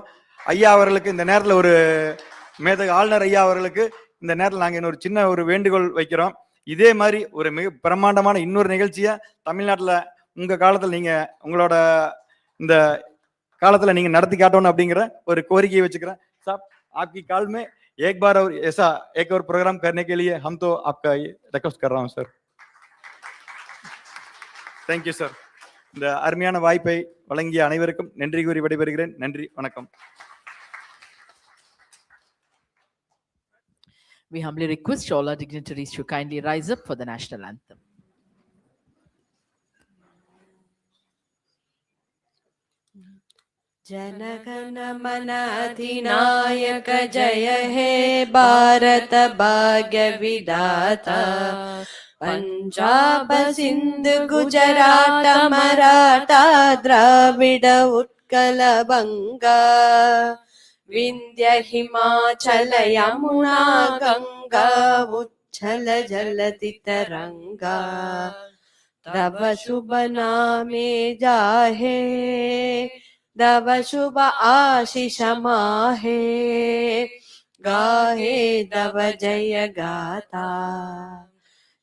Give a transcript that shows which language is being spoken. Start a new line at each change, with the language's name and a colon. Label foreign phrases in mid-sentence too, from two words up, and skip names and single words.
Tamil: ஐயா அவர்களுக்கு இந்த நேரத்தில் ஒரு மேதகு ஆளுநர் ஐயா அவர்களுக்கு இந்த நேரத்தில் நாங்கள் இன்னொரு சின்ன ஒரு வேண்டுகோள் வைக்கிறோம். இதே மாதிரி ஒரு மிக பிரம்மாண்டமான இன்னொரு நிகழ்ச்சியை தமிழ்நாட்டில் உங்க காலத்தில் நீங்க உங்களோட இந்த காலத்துல நீங்க நடத்தி காட்டணும் அப்படிங்கிற ஒரு கோரிக்கையை வச்சுக்கிறேன்.
Hindi: சார் आपकी काल में एक बार और ऐसा एक और प्रोग्राम करने के लिए हम तो आपका रिक्वेस्ट कर रहा हूं सर.
English: thank you sir.
Tamil: இந்த அருமையான வாய்ப்பை வழங்கிய அனைவருக்கும் நன்றி கூறி விடைபெறுகிறேன். நன்றி, வணக்கம்.
English: We humbly request all our dignitaries to kindly rise up for the national anthem.
Bangla: জনগণ মন অধিনায়ক জয় হে ভারত ভাগ্য বিধাতা, পাঞ্জাব সিন্ধু গুজরাট মারাঠা দ্রাবিড় উৎকল বঙ্গ, বিন্ধ্য হিমাচল যমুনা গঙ্গা উচ্ছল জলধি তরঙ্গ, তব শুভ নামে জাগে তব শুভ আশিস মাগে, গাহে তব জয় গাথা,